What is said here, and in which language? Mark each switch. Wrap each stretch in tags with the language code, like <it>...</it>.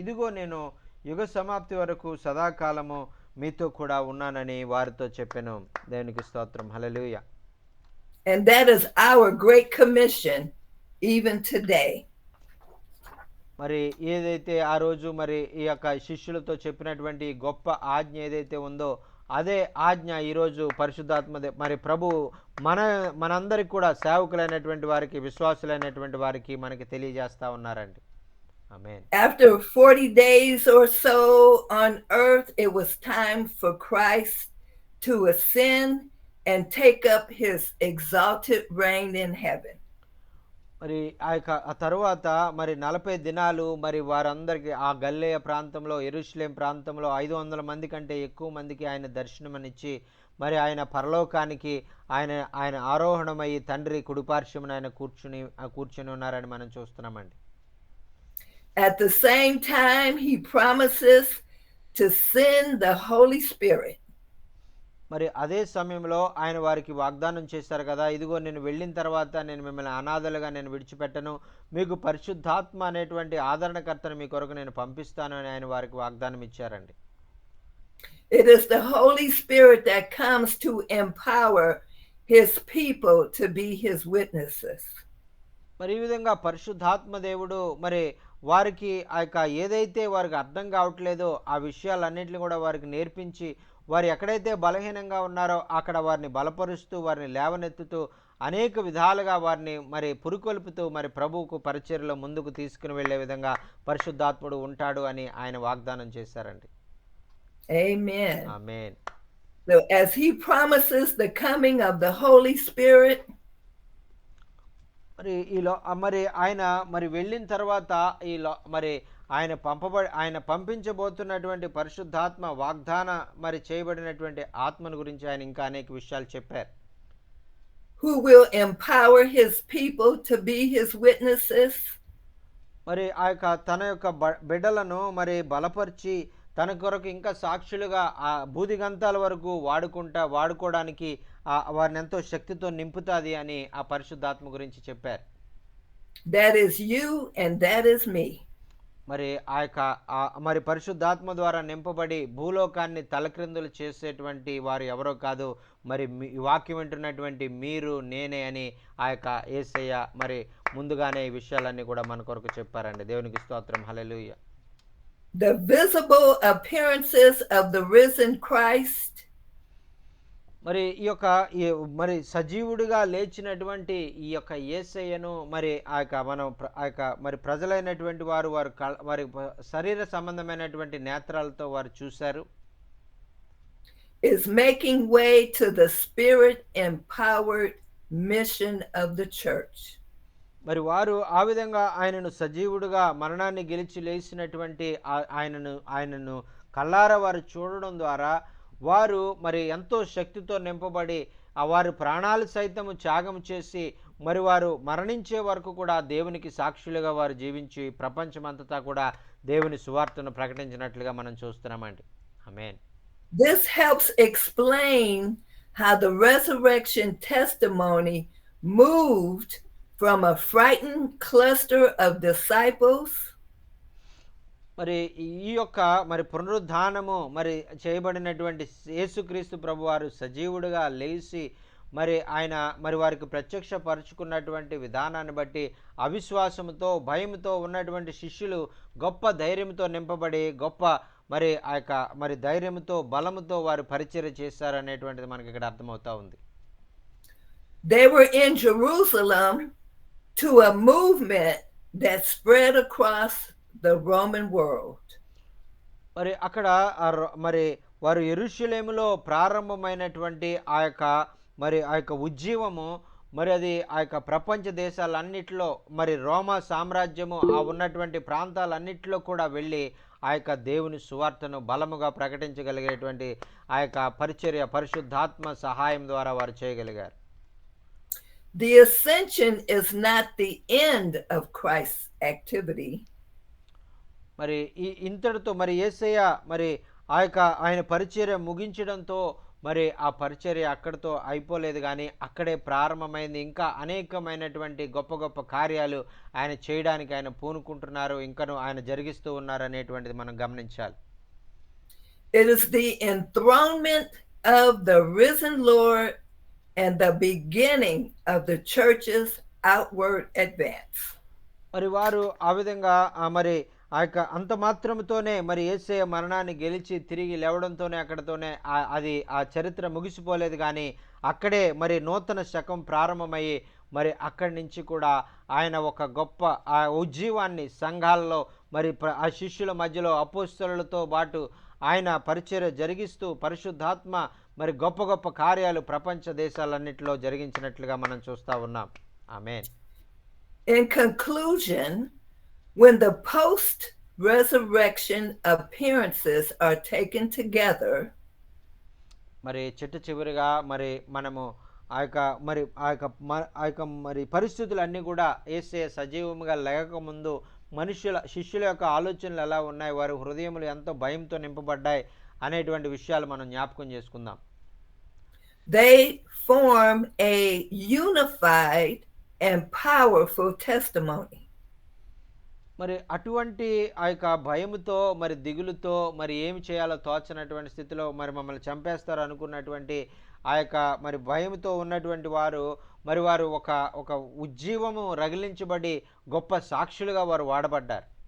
<te>ఇదిగో నేను యుగ సమాప్తి వరకు సదాకాలము మీతో కూడా ఉన్నానని వారితో చెప్పాను. దేవునికి స్తోత్రం. హల్లెలూయా.</te> <en>And that is our great commission even today.</en> <te>మరి ఏదైతే ఆ రోజు మరి ఈ యొక్క శిష్యులతో చెప్పినటువంటి గొప్ప ఆజ్ఞ ఏదైతే ఉందో అదే ఆజ్ఞ ఈరోజు పరిశుద్ధాత్మ మరి ప్రభు మనందరికి కూడా సేవకులైనటువంటి వారికి, విశ్వాసులైనటువంటి వారికి మనకి తెలియజేస్తా ఉన్నారండి. ఆమేన్.</te> <en>After 40 days or so on earth, it was time for Christ to ascend and take up his exalted reign in heaven.</en> <te>మరి ఆ తరువాత మరి 40 దినాలు మరి వారందరికీ ఆ గలిలయ ప్రాంతంలో, యెరూషలేం ప్రాంతంలో 500 మంది కంటే ఎక్కువ మందికి ఆయన దర్శనమనిచ్చి మరి ఆయన పరలోకానికి ఆయన ఆరోహణమయ్యి తండ్రి కుడిపార్శ్వమున ఆయన కూర్చుని ఉన్నారని మనం చూస్తున్నామండి.</te> <en>At the same time, he promises to send the Holy Spirit.</en> <te>మరి అదే సమయంలో ఆయన వారికి వాగ్దానం చేశారు కదా, ఇదిగో నేను వెళ్ళిన తర్వాత నేను మిమ్మల్ని అనాథలుగా నేను విడిచిపెట్టను, మీకు పరిశుద్ధాత్మ అనేటువంటి ఆదరణకర్తను మీ కొరకు నేను పంపిస్తాను అని ఆయన వారికి వాగ్దానం ఇచ్చారండి.</te> <en>It is the Holy Spirit that comes to empower his people to be his witnesses.</en> <te>మరి ఈ విధంగా పరిశుద్ధాత్మ దేవుడు మరి వారికి ఆ యొక్క ఏదైతే వారికి అర్థం కావట్లేదో ఆ విషయాలన్నింటినీ కూడా వారికి నేర్పించి వారు ఎక్కడైతే బలహీనంగా ఉన్నారో అక్కడ వారిని బలపరుస్తూ వారిని లేవనెత్తుతూ అనేక విధాలుగా వారిని మరి పురుకొల్పుతూ మరి ప్రభువుకు పరిచర్యలో ముందుకు తీసుకుని వెళ్ళే విధంగా పరిశుద్ధాత్ముడు ఉంటాడు అని ఆయన వాగ్దానం చేశారండి.</te> <en>Amen.</en> <te>Amen.</te> <en>So as he promises the coming of the Holy Spirit,</en> <te>మరి ఆయన మరి వెళ్ళిన తర్వాత మరి ఆయన పంపించబోతున్నటువంటి పరిశుద్ధాత్మ వాగ్దాన మరి చేయబడినటువంటి ఆత్మను గురించి ఆయన ఇంకా అనేక విషయాలు చెప్పారు.</te> <en>Who will empower his people to be his witnesses.</en> <te>మరి ఆ యొక్క తన యొక్క బిడ్డలను మరి బలపరిచి తన కొరకు ఇంకా సాక్షులుగా ఆ బూదిగంతాల వరకు వాడుకోవడానికి వారిని ఎంతో శక్తితో నింపుతాది అని ఆ పరిశుద్ధాత్మ గురించి చెప్పారు.</te> <en>That is you and that is me.</en> <te>మరి ఆ యొక్క మరి పరిశుద్ధాత్మ ద్వారా నింపబడి భూలోకాన్ని తలక్రిందులు చేసేటువంటి వారు ఎవరో కాదు, మరి వాక్యం వింటున్నటువంటి మీరు నేనే అని ఆ యొక్క యేసయ్య మరి ముందుగానే ఈ విషయాలన్నీ కూడా మన కొరకు చెప్పారండి. దేవునికి స్తోత్రం. హల్లెలూయా.</te> <en>The visible appearances of the risen Christ.</en> <te>మరి ఈ యొక్క మరి సజీవుడిగా లేచినటువంటి ఈ యొక్క యేసయ్యను మరి ఆ యొక్క మరి ప్రజలైనటువంటి వారు వారి శరీర సంబంధమైనటువంటి నేత్రాలతో వారు చూశారు.</te> <en>Is making way to the spirit empowered mission of the church.</en> <te>మరి వారు ఆ విధంగా ఆయనను సజీవుడుగా మరణాన్ని గెలిచి లేచినటువంటి ఆయనను కళ్ళారా వారు చూడడం ద్వారా వారు మరి ఎంతో శక్తితో నింపబడి వారి ప్రాణాలు సైతము త్యాగం చేసి మరి వారు మరణించే వరకు కూడా దేవునికి సాక్షులుగా వారు జీవించి ప్రపంచమంతటా కూడా దేవుని సువార్తను ప్రకటించినట్లుగా మనం చూస్తున్నామండి. ఆమేన్.</te> <en>This helps explain how the resurrection testimony moved from a frightened cluster of disciples.</en> <te>మరి ఈ యొక్క మరి పునరుద్ధానము మరి చేయబడినటువంటి యేసుక్రీస్తు ప్రభువారు సజీవుడిగా లేచి మరి ఆయన మరి వారికి ప్రత్యక్షపరుచుకున్నటువంటి విధానాన్ని బట్టి అవిశ్వాసంతో భయంతో ఉన్నటువంటి శిష్యులు గొప్ప ధైర్యంతో నింపబడి గొప్ప మరి ఆ యొక్క మరి ధైర్యంతో బలముతో వారు పరిచర్య చేశారనేటువంటిది మనకి ఇక్కడ అర్థమవుతా ఉంది.</te> <en>They were in Jerusalem to a movement that spread across the Roman world.</en> <te>మరి అక్కడ మరి వారు యెరూషలేములో ప్రారంభమైనటువంటి ఆ యొక్క ఉజ్జీవము మరి అది ఆ యొక్క ప్రపంచ దేశాలన్నిటిలో మరి రోమా సామ్రాజ్యము ఆ ఉన్నటువంటి ప్రాంతాలన్నిటిలో కూడా వెళ్ళి ఆ యొక్క దేవుని సువార్తను బలముగా ప్రకటించగలిగేటువంటి ఆ యొక్క పరిచర్య పరిశుద్ధాత్మ సహాయం ద్వారా వారు చేయగలిగారు.</te> <en>The ascension is not the end of Christ's activity.</en> <te>మరి ఇంతటితో మరి యేసయ్య మరి ఆయన పరిచర్య ముగించడంతో మరి ఆ పరిచర్య అక్కడితో అయిపోలేదు, కానీ అక్కడే ప్రారంభమైంది. ఇంకా అనేకమైనటువంటి గొప్ప గొప్ప కార్యాలు ఆయన చేయడానికి ఆయన పూనుకుంటున్నారు, ఇంకను ఆయన జరిగిస్తూ ఉన్నారు అనేటువంటిది మనం గమనించాలి.</te> <en>It is the enthronement of the risen Lord and the beginning of the church's outward advance.</en> <te>మరి వారు ఆ విధంగా మరి ఆ యొక్క అంత మాత్రంతోనే మరి యేసయ్య మరణాన్ని గెలిచి తిరిగి లేవడంతోనే అక్కడతోనే అది ఆ చరిత్ర ముగిసిపోలేదు, కానీ అక్కడే మరి నూతన శకం ప్రారంభమయ్యి మరి అక్కడి నుంచి కూడా ఆయన ఒక గొప్ప ఆ ఉజ్జీవాన్ని సంఘాల్లో మరి ఆ శిష్యుల మధ్యలో అపోస్తలులతో పాటు ఆయన పరిచర్య జరిగిస్తూ పరిశుద్ధాత్మ మరి గొప్ప గొప్ప కార్యాలు ప్రపంచ దేశాలన్నిటిలో జరిగించినట్లుగా మనం చూస్తూ ఉన్నాం. ఆమేన్.</te> <en>In conclusion, when the post-resurrection appearances are taken together,</en> <te>మరి చివరిగా మరి మనము ఆ యొక్క మరి పరిస్థితులన్నీ కూడా యేసయ్య సజీవంగా లేకముందు శిష్యుల యొక్క ఆలోచనలు ఎలా ఉన్నాయి, వారి హృదయములు ఎంతో భయంతో నింపబడ్డాయి అనేటువంటి విషయాలు మనం జ్ఞాపకం చేసుకుందాం.</te> <en>they form a unified and powerful testimony.</en> <te>మరి అటువంటి ఆ యొక్క భయముతో మరి దిగులుతో మరి ఏమి చేయాలో తోచనటువంటి స్థితిలో మరి మమ్మల్ని చంపేస్తారు అనుకున్నటువంటి ఆ యొక్క మరి భయముతో ఉన్నటువంటి వారు మరి వారు ఒక ఉజ్జీవము రగిలించబడి గొప్ప సాక్షులుగా వారు వాడబడ్డారు.</te>